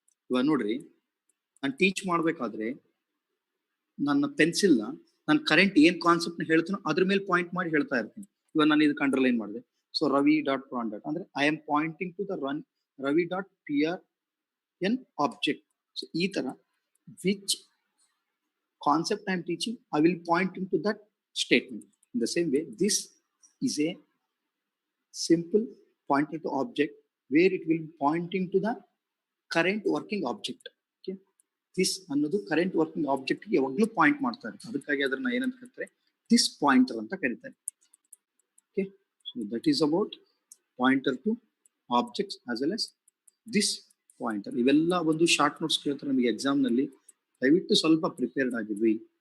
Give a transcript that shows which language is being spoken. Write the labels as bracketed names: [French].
[Kannada] ಇವಾಗ ನೋಡ್ರಿ, ನಾನು ಟೀಚ್ ಮಾಡ್ಬೇಕಾದ್ರೆ ನನ್ನ ಪೆನ್ಸಿಲ್ ನ ನಾನು ಕರೆಂಟ್ ಏನ್ ಕಾನ್ಸೆಪ್ಟ್ ನ ಹೇಳ್ತೀನೋ ಅದ್ರ ಮೇಲೆ ಪಾಯಿಂಟ್ ಮಾಡಿ ಹೇಳ್ತಾ ಇರ್ತೀನಿ. ಇವಾಗ ನಾನು ಇದಕ್ಕೆ ಅಂಡರ್ಲೈನ್ ಮಾಡಿದೆ. So Ravi dot prawn dot ಅಂದ್ರೆ [English] I am pointing to the Ravi dot PRN object. So [Kannada] ಈ ತರ [English] Which concept I am teaching, I will pointing to that statement. In the same way, this is a simple pointer to object where it will be pointing to the current working object. [Kannada] Okay, this ಅನ್ನೋದು current working object ಗೆ ಯಾವಾಗಲೂ point ಮಾಡ್ತಾ ಇರುತ್ತೆ. ಅದಕ್ಕಾಗಿ ಅದನ್ನ ಏನಂತ ಕರೀತಾರೆ, this pointer ಅಂತ ಕರೀತಾರೆ. Okay, [English] So that is about pointer to objects as well as this pointer. [Kannada] ಇವೆಲ್ಲ ಒಂದು ಶಾರ್ಟ್ ನೋಟ್ಸ್ ಕೇಳ್ತಾರೆ ನಮಗೆ ಎಕ್ಸಾಮ್ ನಲ್ಲಿ, ದಯವಿಟ್ಟು ಸ್ವಲ್ಪ ಪ್ರಿಪೇರ್ಡ್ ಆಗಿದ್ವಿ.